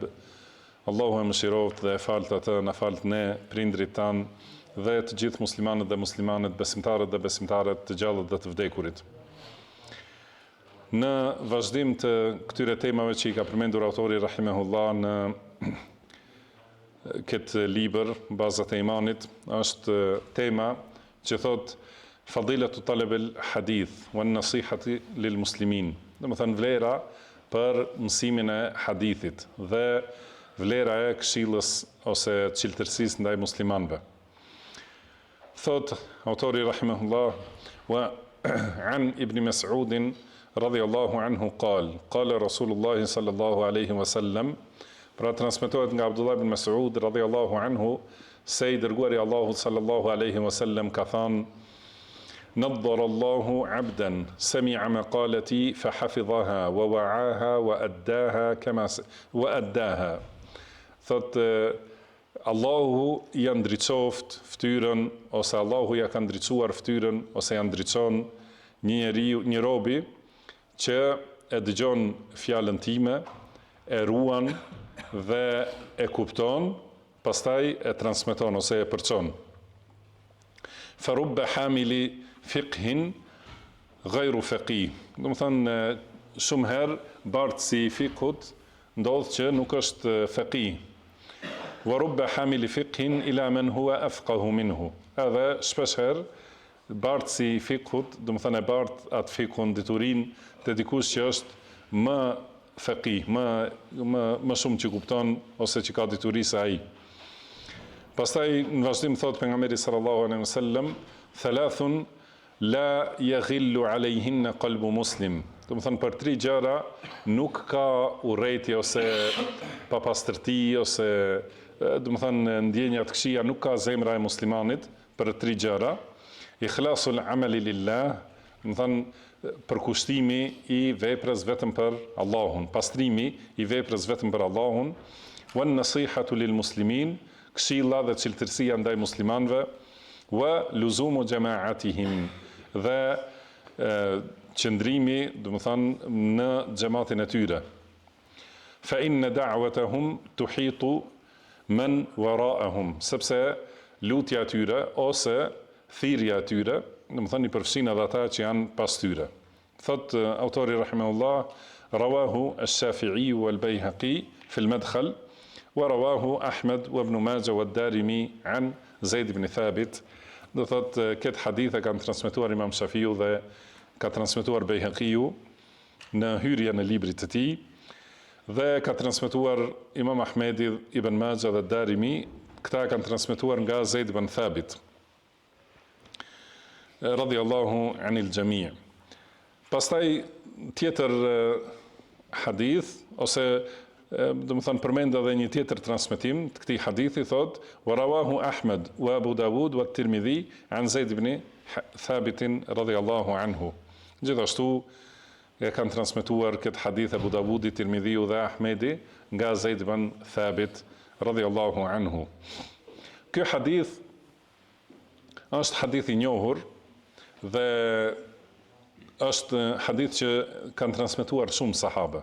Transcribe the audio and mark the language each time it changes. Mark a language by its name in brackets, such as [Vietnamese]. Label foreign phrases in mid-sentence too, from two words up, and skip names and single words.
[Albanian] Allahu e mëshiroft dhe e falt atë, na falt ne, prindrit tan dhe të gjithë muslimanët dhe muslimanet, besimtarët dhe besimtarët, të gjallët dhe të vdekurit. Në vazhdim të këtyre temave që I ka përmendur autori rahimahullah në këtë libër, bazat e imanit, është tema që thot [Arabic] فضيلة طلب الحديث والنصيحة للمسلمين. [Albanian] Domethënë vlera për mësimin e hadithit dhe vlera e këshillës ose çiltërsisë ndaj muslimanëve. Thot autori [Arabic] رحمه الله وعن ابن مسعود رضي الله عنه قال رسول الله صلى الله عليه وسلم, [Albanian] pra transmetohet nga Abdullah ibn Mas'ud [Arabic] رضي الله عنه [Albanian] se I dërguari Allahut [Arabic] صلى الله عليه وسلم [Albanian] ka thënë: [Arabic] نضر الله عبدا سمع مقالتي فحفظها ووعاها وأداها. [Albanian] Thot Allahu ja ndriçoft fytyrën, ose Allahu ja ka ndriçuar fytyrën, ose ja ndriçon një robi që e dëgjon fjalën time, e ruan dhe e kupton, pastaj e transmeton ose e përçon. [Arabic] فرب حامل فقه غير فقيه. [Albanian] Do të thonë shumë herë bartësi I fiqhut ndodh që nuk është faqih. [Arabic] ورب حامل فقه إلى من هو أفقه منه. [Albanian] Edhe shpesh herë bartësi I fiqhut, do të thonë bart atë fiqhun diturinë te dikush që është më faqih, më shumë që kupton ose që ka dituri se ai. Pastaj në vazhdim thot pejgamberi [Arabic] صلى الله عليه وسلم, ثلاث لا يغل عليهن قلب مسلم. [Albanian] Do të thonë për 3 gjëra nuk ka urrëti ose papastërti ose do të thonë ndjenja të këqija nuk ka zemra e muslimanit për 3 gjëra. [Arabic] إخلاص العمل لله, [Albanian] do të thonë përkushtimi I veprës vetëm për Allahun, pastrimi I veprës vetëm për Allahun, [Arabic] والنصيحة للمسلمين, [Albanian] këshilla dhe çiltërsia ndaj muslimanëve, [Arabic] ولزوم جماعتهم, [Albanian] dhe qëndrimi, do të thonë në xhamatin e tyre. [Arabic] فإن دعوتهم تحيط من ورائهم, [Albanian] sepse lutja e tyre ose thirrja e tyre, do të thonë I përfshin edhe ata që janë pas tyre. Thot autori rahimahullah, [Arabic] رواه الشافعي والبيهقي في المدخل, ورواه أحمد وابن ماجه والدارمي عن زيد بن ثابت. [Albanian] Do thot këtë hadith e kanë transmetuar Imam Shafiu dhe ka transmetuar Bayhaqiu në hyrjen e librit të tij, dhe ka transmetuar Imam Ahmedi, Ibn Majah dhe Darimi, këta kanë transmetuar nga Zeid ibn Thabit [Arabic] رضي الله عن الجميع'. [Albanian] Pastaj tjetër hadith ose domethënë përmend edhe një tjetër transmetim të këtij hadithi, thot [Arabic] ورواه أحمد وأبو داود والترمذي عن زيد بن ثابت رضي الله عنه. [Albanian] Gjithashtu e kanë transmetuar këtë hadith Abu Dawudi, Tirmidhiu dhe Ahmedi nga Zaid ibn Thabit [Arabic] رضي الله عنه. [Albanian] Ky hadith është hadith i njohur dhe është hadith që kanë transmetuar shumë sahabe.